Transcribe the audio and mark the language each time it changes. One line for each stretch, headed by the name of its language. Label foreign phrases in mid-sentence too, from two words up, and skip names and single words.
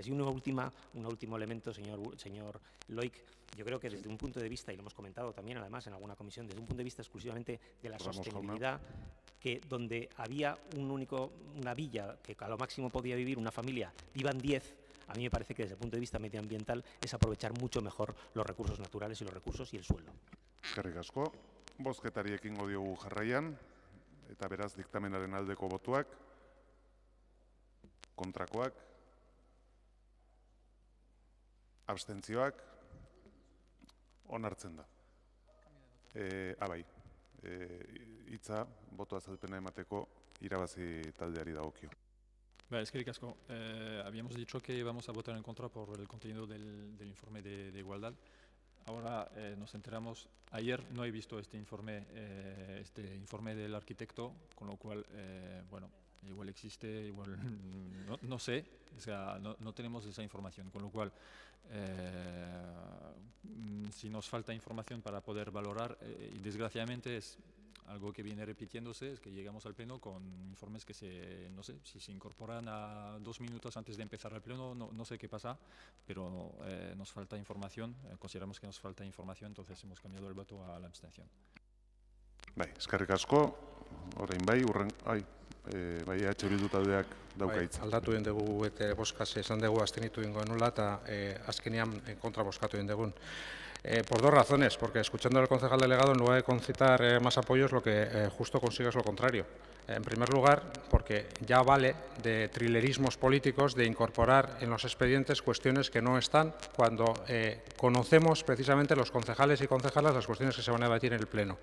Spanish: Y un último elemento, señor Loic, yo creo que desde un punto de vista, y lo hemos comentado también además en alguna comisión, desde un punto de vista exclusivamente de la sostenibilidad, que donde había una villa que a lo máximo podía vivir una familia, vivan 10, a mí me parece que desde el punto de vista medioambiental es aprovechar mucho mejor los recursos naturales y los recursos y el suelo.
Basque: Eskerrik asko. Bozketari ekingo diogu jarraian, eta beraz diktamenaren aldeko botuak, kontrakoak, abstentzioak, onartzen da. Bai, hitza, boto azalpena emateko irabazi taldeari dagokio. Eskerrik asko.
Spanish: Habíamos dicho que vamos a votar en contra por el contenido del informe de igualdad. Ahora nos enteramos, ayer no he visto este informe del arquitecto, con lo cual, bueno, Igual existe, igual no sé, o sea, no tenemos esa información, con lo cual, si nos falta información para poder valorar, y desgraciadamente es algo que viene repitiéndose, es que llegamos al pleno con informes que no sé, si se incorporan a 2 minutos antes de empezar el pleno, no sé qué pasa, pero nos falta información, consideramos que nos falta información, entonces hemos cambiado el voto a la abstención.
Basque: Bai, eskerrik asko, orain bai, bai, Bildu taldeak dauka hitza. Aldatu egin dugu eta boskaz esan dugu abstenitu egingo nula eta azkenean kontra boskatu egin dugun.
Spanish: Por dos razones, porque escuchando al concejal delegado, en lugar de concitar más apoyos, lo que justo consigue es lo contrario. En primer lugar, porque ya vale de trilerismos políticos de incorporar en los expedientes cuestiones que no están cuando conocemos precisamente los concejales y concejalas las cuestiones que se van a debatir en el Pleno.